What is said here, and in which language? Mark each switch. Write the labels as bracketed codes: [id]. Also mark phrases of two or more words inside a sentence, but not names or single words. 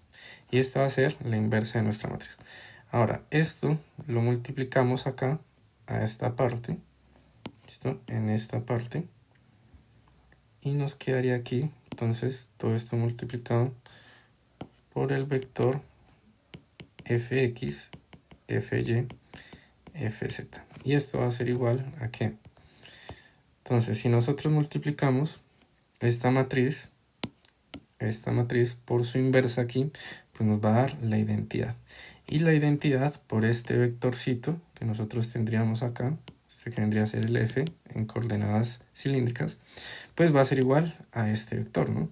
[es] Y esta va a ser la inversa de nuestra matriz. Ahora, esto lo multiplicamos acá a esta parte, ¿listo? En esta parte. Y nos quedaría aquí, entonces, todo esto multiplicado por el vector fx, fy, fz. Y esto va a ser igual a ¿qué? Entonces, si nosotros multiplicamos esta matriz por su inversa aquí, pues nos va a dar la identidad. Y la identidad por este vectorcito que nosotros tendríamos acá, este que vendría a ser el f en coordenadas cilíndricas, pues va a ser igual a este vector, ¿no?